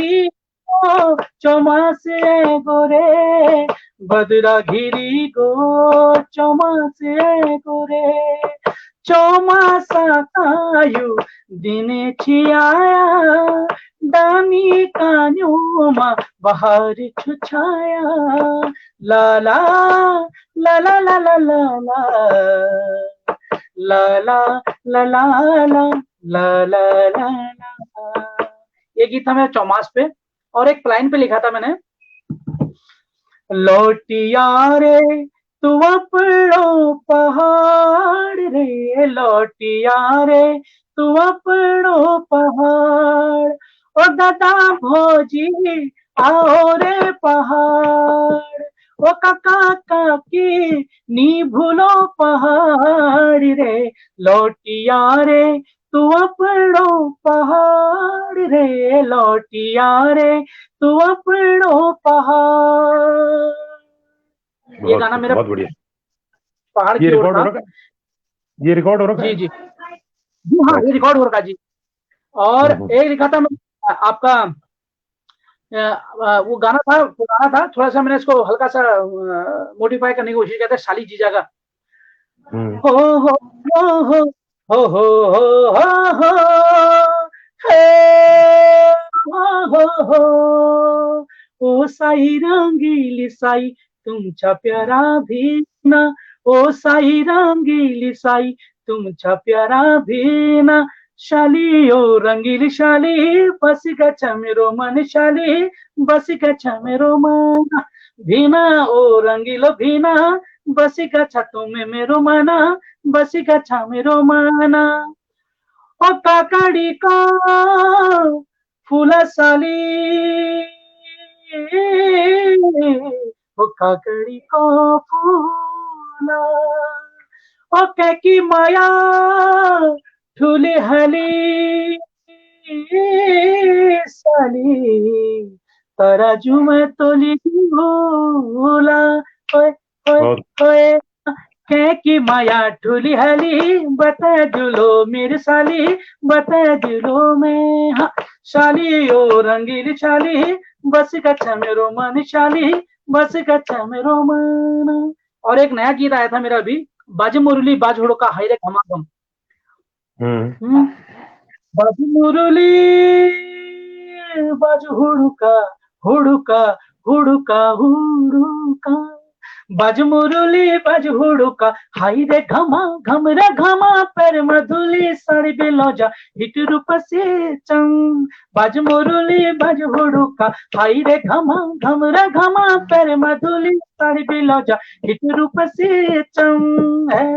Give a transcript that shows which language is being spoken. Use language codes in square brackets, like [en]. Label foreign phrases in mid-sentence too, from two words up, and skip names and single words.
[kfy] घिरी गो चौमास ए गोरे, बदरा घिरी गो चौमास ए गोरे, चौमासा कायु दिन छियाया, दानी कान्योमा बहार छुछाया, ला ला ला ला ला ला ला ला ला ला ला ला ला ला ला। [hi] ये गीत था मेरा चौमास पे। और एक लाइन पे लिखा था मैंने, [kfy] लौटिया रे तू अपनो पहाड़ रे, लौटिया रे तू अपनो पहाड़, ओ दादा भोजी आओ रे पहाड़, ओ काका काकी नी भूलो पहाड़ रे, लौटिया रे तू अपनो पहाड़ रे, लौटिया रे तू अपनो पहाड़। [hi] ये बहुत गाना खूब, मेरा बहुत बढ़िया। पहाड़ ये की ओर रिकॉर्ड हो था। रखा है, ये रिकॉर्ड हो रखा जी है। जी जी, हाँ ये अच्छा। रिकॉर्ड हो रखा जी। और हम्म। एक लिखा था मैं आपका, वो गाना था, पुराना था थोड़ा सा, मैंने इसको हल्का सा मॉडिफाई करने की कोशिश किया था, शाली जीजा का। हम्म। हो हो हो हो हो हो हो हो हे हो हो ओ [kfy] साई रंगीली साई तुमच्या प्यारा भीना, ओ साई रंगीली साई तुमच्या प्यारा भीना, शाली ओ रंगीली शाली बस गच्छ मेरो मन शाली, बस गच्छ मेरो मन भीना, ओ रंगीलो भीना बसी गच्छा तुम्हें मेरो मना, बसी गच्छा मेरो मना। ओ काकडी को फुला साली, ओ काकडी को फुला, ओ कैकी माया ठुली हली साली, तराजू में तोली भूला, ओए ओए [hi] बहुत [kfy] ओए की माया ठुली हली, बता जुलो मेरी साली, बता जुलो में, हाँ शाली ओ रंगीली शाली, बस कच्छा मेरो मन शाली, बस कच्छा मेरो मन। [hi] और एक नया गीत आया था मेरा अभी, बाज मुरली बाज हुड़का हाय रे घमाघम। [kfy] बाज मुरली बाज हुड़का हुड़का हुड़का हुड़का, बाज मुरली बाज हुड़का हाय रे घमा घम रे घमा, पर मधुली साड़ी बेलौजा हिट रूप से चंग, बाज मुरली बाज हुड़का हाय रे घमा घम रे घमा, पर मधुली साड़ी बेलौजा हिट रूप से चंग